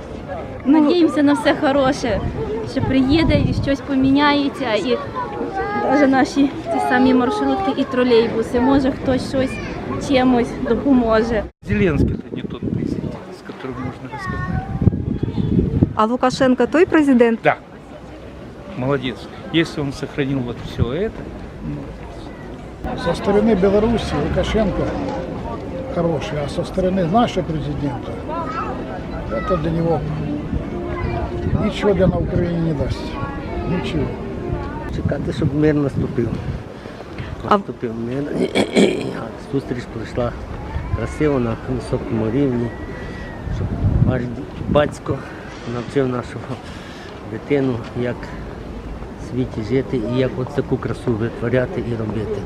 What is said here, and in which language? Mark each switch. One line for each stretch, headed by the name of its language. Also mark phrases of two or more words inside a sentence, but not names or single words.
Ukrainian: Надіємося на все хороше, що приїде і щось поміняється, і навіть наші ці самі маршрутки і тролейбуси, може хтось щось чимось допоможе.
Russian: Зеленский это не тот президент, с которым можно разговаривать. А Лукашенко той президент? Да, молодец. Если он сохранил вот все это, Со стороны Беларуси Лукашенко хороший, а со стороны нашего президента это для него ничего на Украине не даст. Ничего.
Ukrainian: Чекати, щоб мир наступив. Наступив мир. Зустріч пройшла красиво на високому рівні, щоб ваш батько навчив нашу дитину, як в світі жити і як от таку красу витворяти і робити.